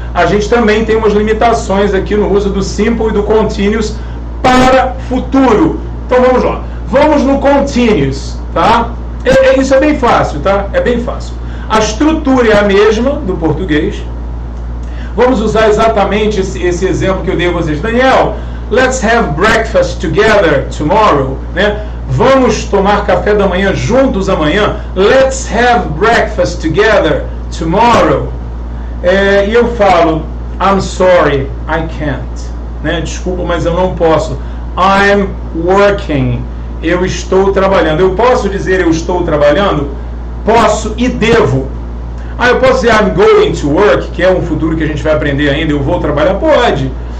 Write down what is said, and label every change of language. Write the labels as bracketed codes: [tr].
[pt] A gente também tem umas limitações aqui no uso do simple e do continuous para futuro. Então vamos lá. Vamos no continuous, tá? Isso é bem fácil, tá? É bem fácil. A estrutura é a mesma do português. Vamos usar exatamente esse exemplo que eu dei a vocês. [en] Daniel, let's have breakfast together tomorrow, né? [pt] Vamos tomar café da manhã juntos amanhã. [en] Let's have breakfast together tomorrow. [pt] E eu falo, [en] I'm sorry, I can't, né? [pt] Desculpa, mas eu não posso. [en] I'm working. [pt] Eu estou trabalhando. Eu posso dizer eu estou trabalhando? Posso e devo. Eu posso dizer [en] I'm going to work, [pt] que é um futuro que a gente vai aprender ainda, eu vou trabalhar? Pode.